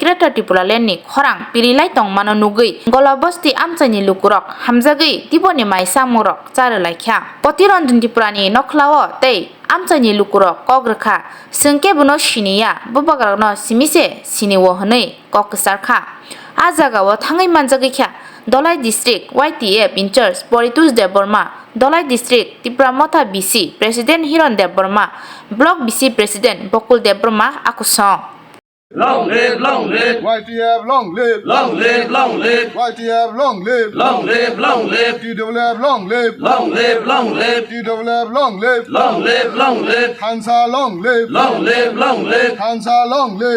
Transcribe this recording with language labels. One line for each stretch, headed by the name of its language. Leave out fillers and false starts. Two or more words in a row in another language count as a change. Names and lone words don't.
Kok Borok: Gretar Tipraland ni khorang pirilai tong mano nugui golabosti amchani lukurok hamjagui tiboni mai samurok charalai kha potirondun Tiprani nokhlao tei amchani lukurok kogrkha sengke buno siniya bubagarno simise siniwo hne koksar kha ajagao thangai manjagui kha Dolai District YTF
English: in charge
Kok Borok: Poritus Deborma Dolai District Tipra Motha BC President Hiron Deborma Block BC President Bokul Deborma akusong
English: Long live, YTF, long live, long live, long live, YTF, long live, long live, long live, TWF, long live, long live, long live, TWF, long live, long live, long live, Hansa, long live, long live, long live, Hansa, long live,